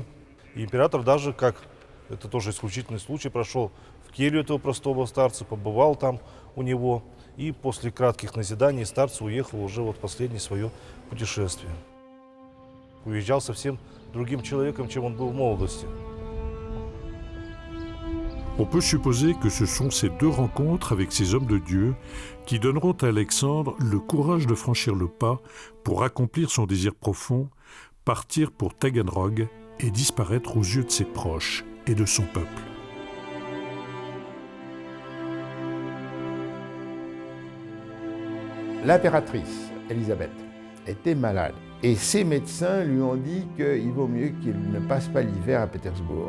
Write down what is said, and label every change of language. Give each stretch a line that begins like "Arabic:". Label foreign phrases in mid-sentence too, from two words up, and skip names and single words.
Russian: И император даже, как это тоже исключительный случай, прошел в келью этого простого старца, побывал там у него. И после кратких назиданий старец уехал уже вот в последнее свое путешествие. Уезжал совсем другим человеком, чем он был в молодости.
French: On peut supposer que ce sont ces deux rencontres avec ces hommes de Dieu qui donneront à Alexandre le courage de franchir le pas pour accomplir son désir profond, partir pour Taganrog et disparaître aux yeux de ses proches et de son peuple. L'impératrice Élisabeth était malade et ses médecins lui ont dit qu'il vaut mieux qu'il ne passe pas l'hiver à Pétersbourg.